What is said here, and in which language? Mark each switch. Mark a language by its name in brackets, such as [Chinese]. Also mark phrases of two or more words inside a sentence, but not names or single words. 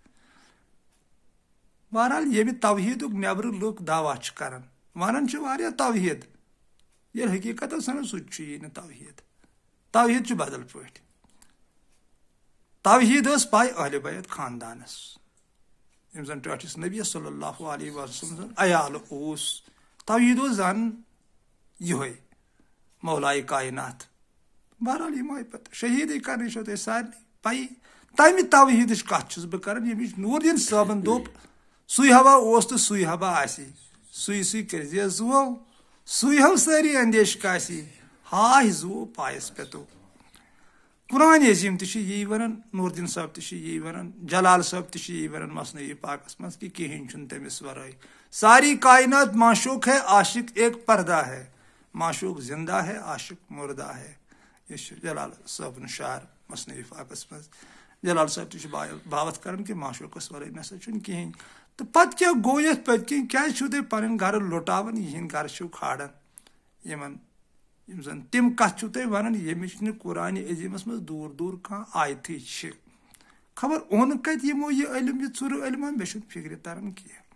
[Kashmiri] بہرحال ییٚمہِ توحیٖدُک نیبرٕ لُکھ دعوا چھِ کران ونان چھِ واریاہ توحیٖد ییٚلہِ حقیٖقتس سنان سُہ تہِ چھُیی نہٕ توحیٖد توحیٖد چھُ بدل پٲٹھۍ توحیٖد ٲس پاے اہلِ بیت خاندانس یِم زن ٹٲٹھِس نبی [Arabic] صلی اللہ علیہ وسلم [Kashmiri] سُنٛد عیال اوس توحیٖد اوس زن یہوے مولایہِ کائنات بہرحال یِم آیہِ پتہٕ شہیٖدٕے کرنٕچ چھو تۄہہِ سارنٕے پیی تمہِ توحیٖدٕچ کتھ چھُس بہٕ کران ییٚمِچ نور الدین صٲبن دوٚپ سُے ہوا اوس تہٕ سُے ہوا آسی سُے سُے کٔرزِ زُوو سُے ہو سٲری اندیش کاسی ہاے زُوو پایس پیٚتو قرآن عظیٖم تہِ چھُ یی ونان نور الدین صٲب تہِ چھُ یی ونان جلال صٲب تہِ چھُ یی ونان مثنوی پاکس منٛز کہ کہیٖنۍ چھُنہٕ تٔمِس ورٲے [Urdu] ساری کائنات معشوق ہے عاشق ایک پردہ ہے معشوق زندہ ہے عاشق مردہ ہے [Kashmiri] یہ چھُ جلال صٲبُن شعر مثنوی پاکس منٛز جلال صٲب تہِ چھُ باوت کران کہ معشوقس ورٲے نسا چھُنہٕ کہیٖنۍ تہٕ پتہٕ کیٛاہ گوٚو یتھ پٔتۍ کِنۍ کیٛازِ چھِو تُہۍ پنٕنۍ گرٕ لُٹاوان یِہنٛدۍ گرٕ چھِو کھالان یِم زن تِم کتھ چھِو تُہۍ ونان ییٚمِچ نہٕ قرآنِ عظیٖمس منٛز دوٗر دوٗر کانٛہہ آیتھٕے چھِ خبر اوٚن کتہِ یِمو یہِ علم یہِ ژُرٕ علما مےٚ چھُنہٕ فِکرِ تران کینٛہہ